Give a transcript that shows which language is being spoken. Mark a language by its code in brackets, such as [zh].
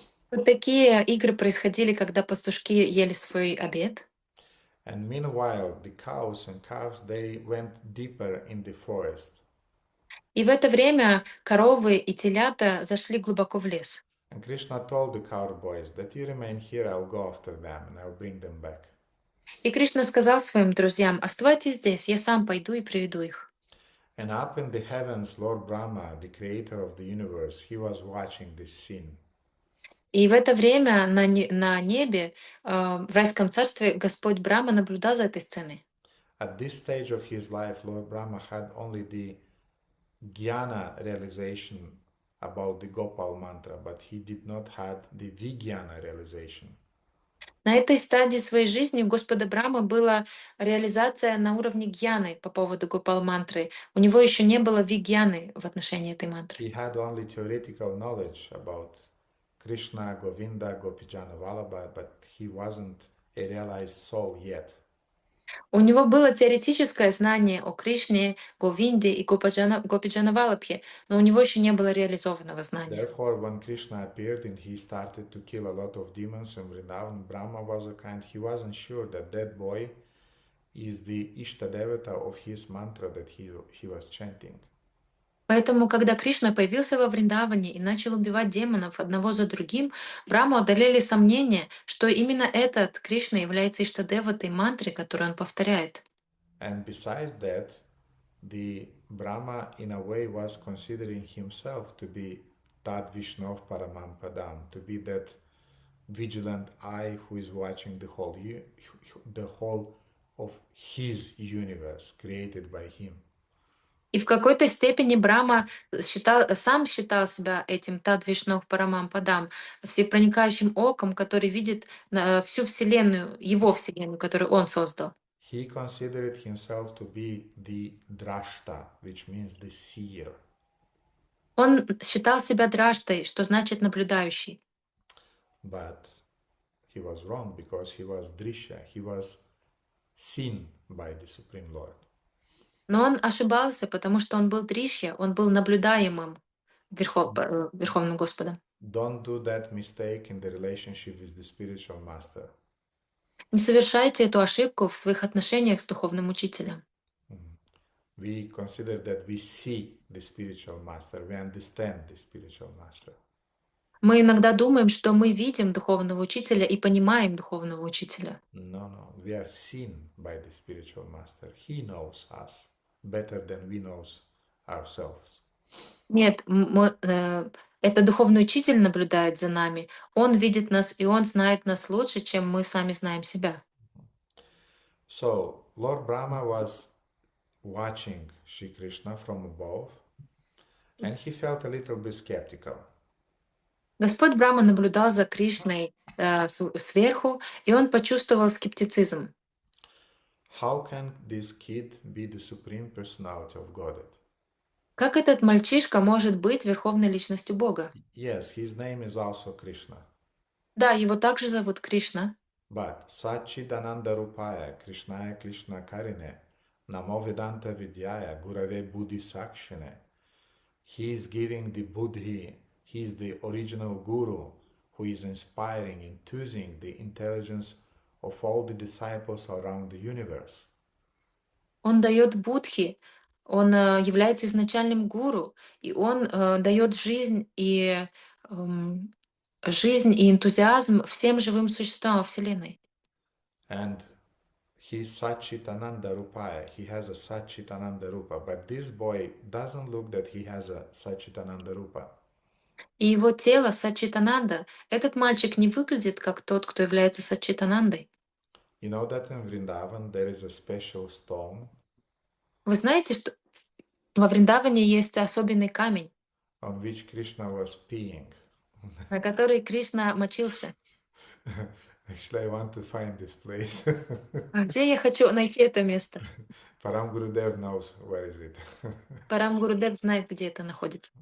[ru] Вот такие игры происходили, когда пастушки ели свой обед. [en] And meanwhile, the cows and calves, they went deeper in the forest. [ru] И в это время коровы и телята зашли глубоко в лес. [en] And Krishna told the cowboys that you remain here, I'll go after them and I'll bring them back. [ru] И Кришна сказал своим друзьям: оставайтесь здесь, я сам пойду и приведу их. [en] And up in the heavens, Lord Brahma, the creator of the universe, he was watching this scene. [ru] И в это время на небе, в райском царстве, Господь Брахма наблюдал за этой сценой. [en] At this stage of his life, Lord Brahma had only the jnana realization about the Gopal Mantra, but he did not have the vijnana realization. [ru] На этой стадии своей жизни у Господа Брахмы была реализация на уровне гьяны по поводу Гопал Мантры. У него еще не было вигьяны в отношении этой мантры. [en] He had only theoretical knowledge about Krishna, Govinda, Gopijana Vallabha, but he wasn't a realized soul yet. [ru] У него было теоретическое знание о Кришне, Говинде и Гопиджана Валабхе, но у него еще не было реализованного знания. [en] Therefore, when Krishna appeared and he started to kill a lot of demons in Vrindavan, Brahma was a kind, he wasn't sure that that boy is the Ishtadevata of his mantra that he was chanting. [ru] Поэтому, когда Кришна появился во Вриндаване и начал убивать демонов одного за другим, Браму одолели сомнения, что именно этот Кришна является Иштадеватой мантры, которую он повторяет. [en] And besides that, the Brahma in a way was considering himself to be Tad Vishnu Paramam Padam, to be that vigilant eye who is watching the whole of his universe created by him. [ru] И в какой-то степени Брахма сам считал себя этим Тад Вишну Парамам Падам, всепроникающим оком, который видит всю Вселенную, его Вселенную, которую он создал. [en] He considered himself to be the drashta, which means the seer. [ru] Он считал себя дражтой, что значит наблюдающий. [en] But he was wrong because he was drishya. He was seen by the Supreme Lord. [ru] Но он ошибался, потому что он был Дришья, он был наблюдаемым Верховным Господом. [en] Don't do that mistake in the relationship with the spiritual master. [ru] Не совершайте эту ошибку в своих отношениях с духовным учителем. [en] We consider that we see the spiritual master, we understand the spiritual master. [ru] Мы иногда думаем, что мы видим духовного учителя и понимаем духовного учителя. [en] No, we are seen by the spiritual master. He knows us better than we know ourselves. [ru] Нет, это духовный учитель наблюдает за нами. Он видит нас, и он знает нас лучше, чем мы сами знаем себя. [en] So, Lord Brahma was watching Shri Krishna from above, and he felt a little bit skeptical. [ru] Господь Брахма наблюдал за Кришной сверху, и он почувствовал скептицизм. [en] How can this kid be the supreme personality of Godhead? [ru] Как этот мальчишка может быть верховной личностью Бога? [en] Yes, his name is also Krishna. [ru] Да, его также зовут Кришна. [sa] But Satchidananda Rupaya, Krishnaya Krishna Karine, Namo Vedanta Vidyaya, Gurave Buddhi Sakshine. [en] He is giving the Buddhi, he is the original guru who is inspiring, enthusing the intelligence of all the disciples around the universe. [ru] Он дает будхи, он является изначальным гуру, и он дает жизнь и энтузиазм всем живым существам во Вселенной. [en] And he is Satchitananda Rupaya. He has a Satchitananda Rupa. But this boy doesn't look that he has a Satchitananda Rupa. [ru] И его тело Саччитананда. Этот мальчик не выглядит как тот, кто является Саччитанандой. [en] You know that in Vrindavan there is a special stone [ru] Вы знаете, что во Вриндаване есть особенный камень, [en] on which Krishna was peeing. [ru] на которой Кришна мочился. [en] Actually, I want to find this place. [ru] А где я хочу найти это место? [en] Param Gurudev knows where is it. [ru] Парам Гурудев знает, где это находится.